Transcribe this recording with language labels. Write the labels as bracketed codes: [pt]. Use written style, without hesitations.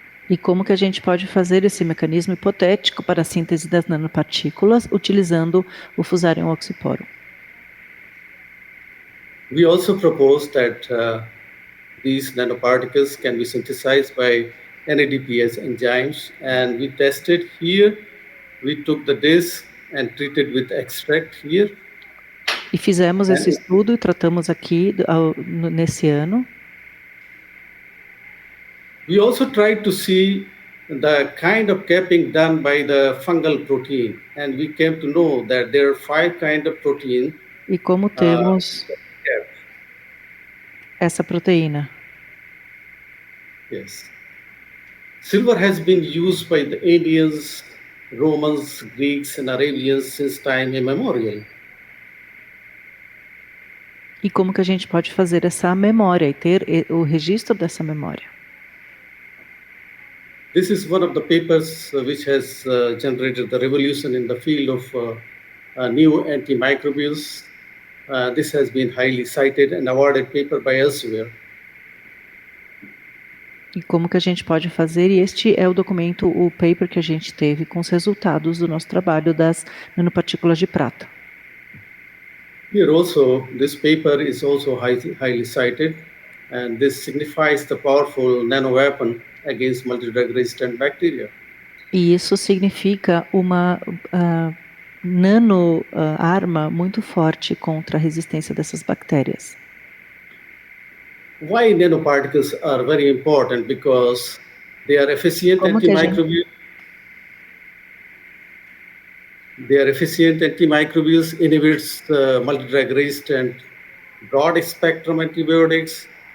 [pt] E como que a gente pode fazer esse mecanismo hipotético para a síntese das nanopartículas utilizando o Fusarium oxysporum? [en] We also propose that these nanoparticles can be synthesized by NADPase enzymes, and we tested here. We took the disc and treated with extract here. [pt] E fizemos esse estudo e tratamos aqui nesse ano. [en] We also tried to see the kind of capping done by the fungal protein, and we came to know that there are 5 kinds of protein. [pt] E como temos essa proteína? [en] Yes. Silver has been used by the Indians, Romans, Greeks, and Arabians since time immemorial. [pt] E como que a gente pode fazer essa memória e ter o registro dessa memória? [en] This is one of the papers which has generated the revolution in the field of new antimicrobials. This has been highly cited and awarded paper by elsewhere. [pt] E como que a gente pode fazer? E este é o documento, o paper que a gente teve com os resultados do nosso trabalho das nanopartículas de prata. [en] Here also, this paper is also highly cited, and this signifies the powerful nanoweapon against multidrug-resistant bacteria. [pt] E isso significa uma nano-arma muito forte contra a resistência dessas bactérias. [en] Why nanoparticles are very important? Because they are efficient antimicrobials. They are efficient antimicrobials, inhibits multidrug-resistant broad-spectrum antibiotics.